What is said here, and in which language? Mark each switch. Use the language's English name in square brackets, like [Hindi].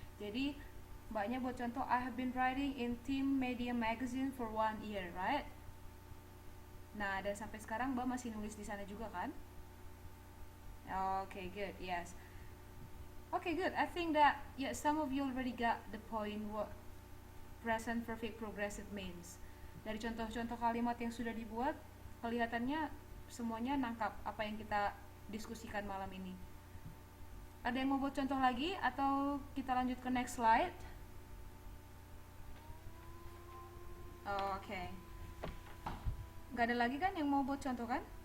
[Indonesian] Jadi mbaknya buat contoh [English] I have been writing in Team Media Magazine for 1 year, right? [Indonesian] Nah, dan sampai sekarang mbak masih nulis di sana juga kan? [English] Okay, good. Yes. Okay, good. I think that yeah, some of you already got the point what present perfect progressive means. [Indonesian] Dari contoh-contoh kalimat yang sudah dibuat, kelihatannya semuanya nangkap apa yang kita diskusikan malam ini. Ada yang mau buat contoh lagi atau kita lanjut ke [English] next slide? [Indonesian] Oke. [English] Okay. [Indonesian] Gak ada lagi kan yang mau buat contoh kan?